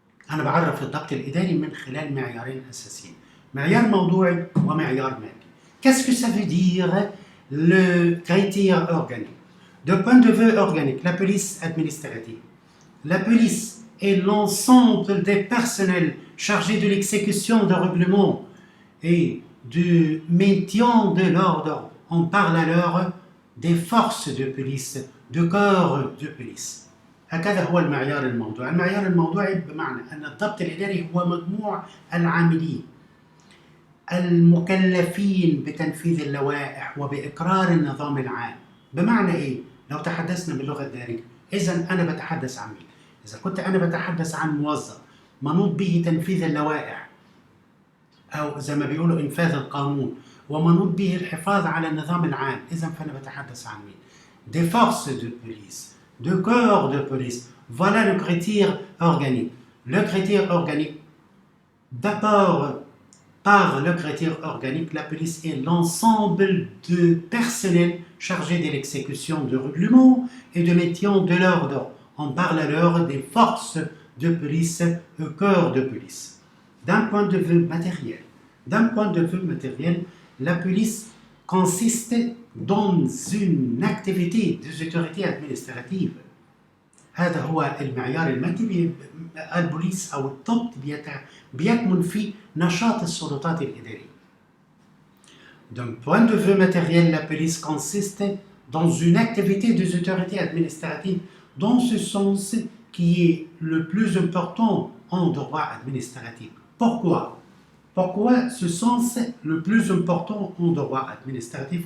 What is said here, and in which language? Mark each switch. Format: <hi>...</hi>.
<ar>أنا بعرف الضبط الإداري من خلال معيارين أساسيين، معيار موضوعي ومعيار مالي.</ar> <fr>Qu'est-ce que ça veut dire le critère organique? De point de vue organique, la police administrative, la police est l'ensemble des personnels chargés de l'exécution de règlements et du maintien de l'ordre. On parle alors des forces de police, de corps de police.</fr> <ar>هكذا هو المعيار الموضوعي. المعيار الموضوعي بمعنى أن الضبط الإداري هو مجموع العاملين المكلفين بتنفيذ اللوائح وبإقرار النظام العام. بمعنى إيه؟ لو تحدثنا باللغة الدارجة، إذا أنا بتحدث عن مين؟ إذا كنت أنا بتحدث عن موظف منوط به تنفيذ اللوائح، أو زي ما بيقولوا إنفاذ القانون، ومنوط به الحفاظ على النظام العام، إذا فأنا بتحدث عن مين؟</ar> <fr>Des forces de police,</fr> <ar>de corps de police.</ar> <fr>Voilà le critère organique. Le critère organique, d'abord, par le critère organique, la police est l'ensemble de personnel chargé de l'exécution de règlements et de maintien de l'ordre. On parle alors des forces de police au corps de police. D'un point de vue matériel, la police consiste dans une activité des autorités administratives.</fr> <ar>هذا هو المعيار المادي. البوليس أو الضبط بيكمن في نشاط السلطات الإدارية.</ar> <fr>D'un point de vue matériel, la police consiste dans une activité des autorités administratives dans ce sens qui est le plus important en droit administratif. Pourquoi ce sens le plus important en droit administratif?</fr>